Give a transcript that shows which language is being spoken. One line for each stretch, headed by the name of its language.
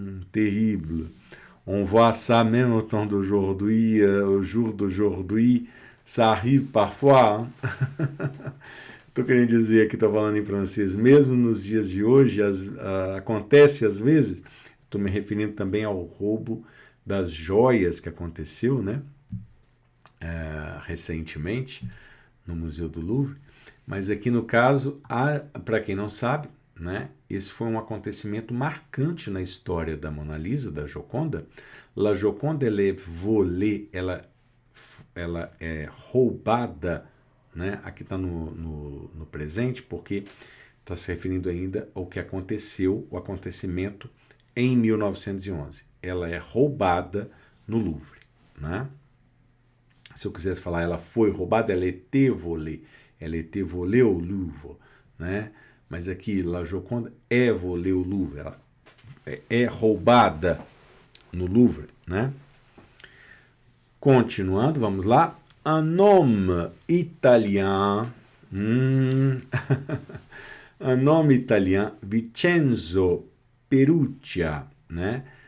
French: Terrible. On voit ça même au temps d'aujourd'hui, au jour d'aujourd'hui, ça arrive parfois.
Portuguese: Estou querendo dizer aqui, estou falando em francês, mesmo nos dias de hoje, acontece às vezes, estou me referindo também ao roubo das joias que aconteceu, né? Recentemente, no Museu do Louvre. Mas aqui no caso, para quem não sabe, né, esse foi um acontecimento marcante na história da Mona Lisa, da Gioconda. La Gioconda, ela é
French: volée,
Portuguese: ela é roubada, né? Aqui está no presente, porque está se referindo ainda ao que aconteceu, o acontecimento em 1911. Ela é roubada no Louvre, né? Se eu quisesse falar, ela foi roubada, ela
French: était volée.
Portuguese: Ela
French: était volée au Louvre,
Portuguese: né? Mas aqui,
French: La Joconde
Portuguese: é
French: volée au Louvre.
Portuguese: Ela é roubada no Louvre, né? Continuando, vamos lá.
French: Un homme italien, un homme italien, Vincenzo Perugia, né?